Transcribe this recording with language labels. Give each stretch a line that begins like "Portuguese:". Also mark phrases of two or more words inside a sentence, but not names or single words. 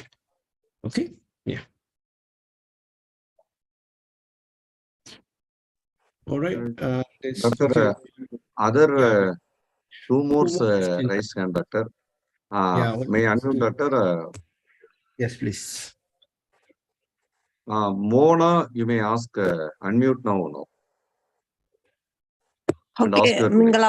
English: Okay, yeah. All right. Doctor, other two more questions. raised hand, Doctor. Yeah. May I unmute, Doctor? Yes, please. Mona, you may ask, unmute now. No?
Burmese: ဟုတ်
English: And
Burmese: ကဲ့
English: ask your
Burmese: မင်္ဂ
English: query.